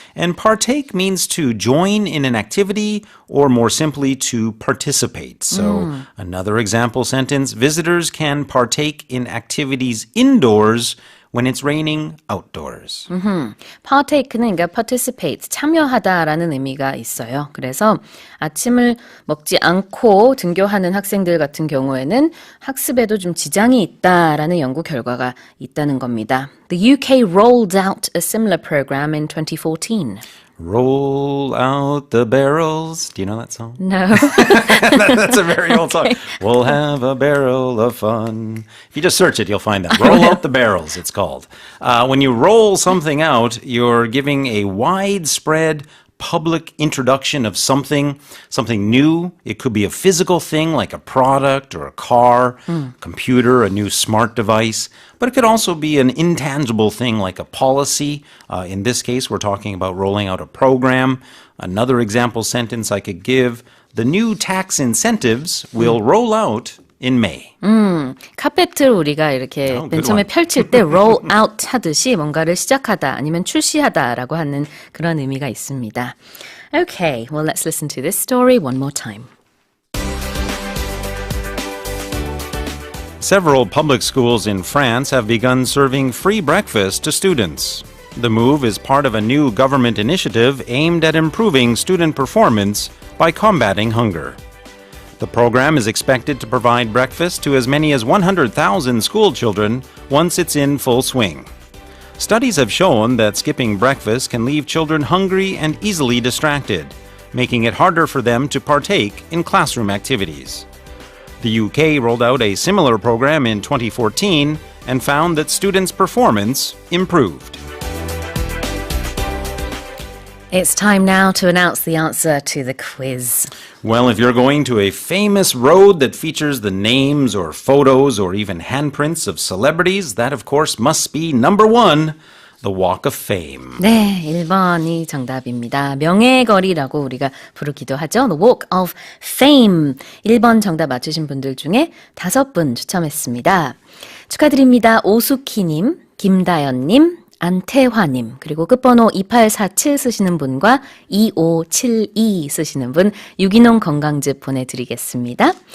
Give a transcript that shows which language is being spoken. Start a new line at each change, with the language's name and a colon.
English: And partake means to join in an activity or more simply to participate. So another example sentence, visitors can partake in activities indoors when it's raining outdoors.
Korean: partake는 그러니까 participate, 참여하다라는 의미가 있어요. 그래서 아침을 먹지 않고 등교하는 학생들 같은 경우에는 학습에도 좀 지장이 있다라는 연구 결과가 있다는 겁니다.
English: The UK rolled out a similar program in 2014. Roll out the barrels. Do you know that song? No. That's a very old song. We'll have a barrel of fun. If you just search it, you'll find that. Roll out the barrels, it's called. When you roll something out, you're giving a widespread public introduction of something new. It could be a physical thing like a product or a car, computer, a new smart device. But it could also be an intangible thing like a policy. In this case, we're talking about rolling out a program. Another example sentence I could give, the new tax incentives will roll out in May.
Korean: 카페트를 우리가 이렇게
English: Oh,
Korean: 맨
English: good
Korean: 처음에
English: one.
Korean: 펼칠 때
English: roll out
Korean: 하듯이 뭔가를 시작하다 아니면 출시하다라고 하는 그런 의미가 있습니다.
English: Okay, well let's listen to this story one more time. Several public schools in France have begun serving free breakfast to students. The move is part of a new government initiative aimed at improving student performance by combating hunger. The program is expected to provide breakfast to as many as 100,000 school children once it's in full swing. Studies have shown that skipping breakfast can leave children hungry and easily distracted, making it harder for them to partake in classroom activities. The UK rolled out a similar program in 2014 and found that students' performance improved. It's time now to announce the answer to the quiz. Well, if you're going to a famous road that features the names or photos or even handprints of celebrities, that of course must be number one, the Walk of Fame.
Korean: 네, 1번이 정답입니다. 명예의 거리라고 우리가 부르기도 하죠.
English: The Walk of Fame.
Korean: 1번 정답 맞추신 분들 중에 5분 추첨했습니다. 축하드립니다. 오수키님, 김다연님, 안태화님, 그리고 끝번호 2847 쓰시는 분과 2572 쓰시는 분 유기농 건강즙 보내드리겠습니다.